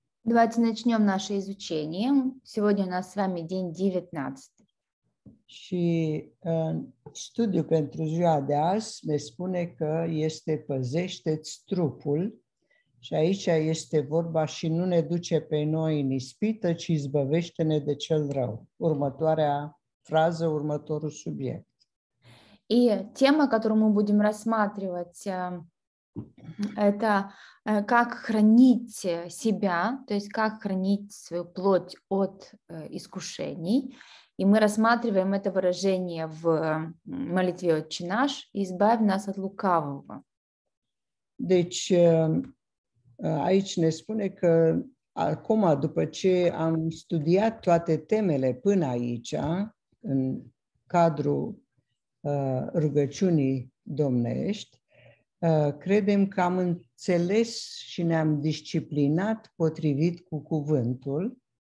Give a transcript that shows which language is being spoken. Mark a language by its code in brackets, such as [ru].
[ru] Давайте начнем наше изучение. Сегодня у нас с вами день 19. [ro] Și studiul pentru ziua de azi ne spune că este păzește-ți trupul. Și aici este vorba și nu ne duce pe noi în ispită, ci izbăvește-ne de cel rău. Următoarea frază, următorul subiect. [ru] И тема, которую мы будем рассматривать, это как хранить себя, то есть как хранить свою плоть от искушений. И мы рассматриваем это выражение в молитве «Отче наш», «Избавь нас от лукавого». [ro] Deci, aici ne spune că acum, după ce am studiat toate temele până aici, în cadrul rugăciunii domnești, credem că am înțeles și ne-am disciplinat potrivit cu cuvântul.